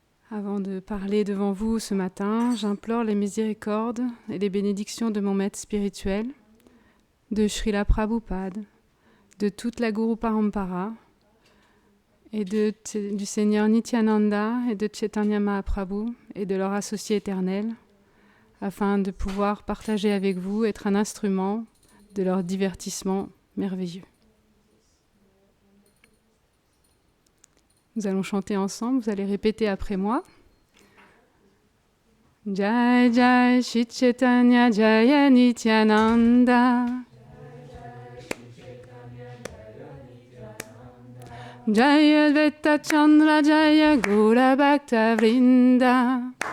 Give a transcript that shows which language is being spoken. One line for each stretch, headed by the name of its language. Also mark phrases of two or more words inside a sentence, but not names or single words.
French: Avant de parler devant vous ce matin, j'implore les miséricordes et les bénédictions de mon maître spirituel, de Srila Prabhupada, de toute la Guru Parampara et du Seigneur Nityananda et de Chaitanya Mahaprabhu et de leur associé éternel, afin de pouvoir partager avec vous, être un instrument de leur divertissement merveilleux. Nous allons chanter ensemble, vous allez répéter après moi.
Sanskrit: Jai Jai Shri Chaitanya Jaya Nityananda Jaya Advaita Chandra Jaya Gaura Bhakta Vrinda